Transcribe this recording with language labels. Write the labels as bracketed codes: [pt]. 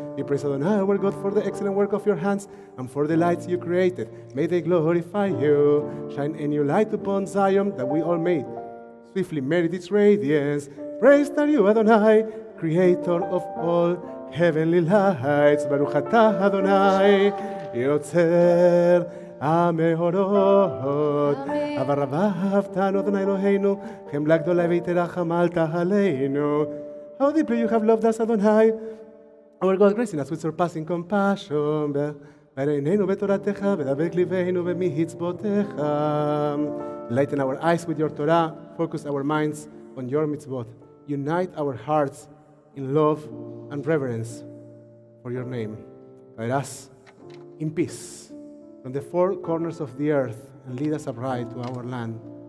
[en] We praise Adonai, our God, for the excellent work of your hands and for the lights you created. May they glorify you. Shine a new light upon Zion that we all may swiftly merit its radiance. Praised are you, Adonai, creator of all heavenly lights. [he] Baruch atah Adonai, Yotzer המאורות, אבל אהבתנו אדוני אלוהינו, חמלה גדולה ותרחמת עלינו. [en] How deeply you have loved us, Adonai, our God, gracing us with surpassing compassion. [he] בעינינו בתורתך, ודבק ליבנו במצוותיך. [en] Lighten our eyes with your Torah, focus our minds on your mitzvot. Unite our hearts in love and reverence for your name. Guide us in peace from the four corners of the earth, and lead us upright to our land.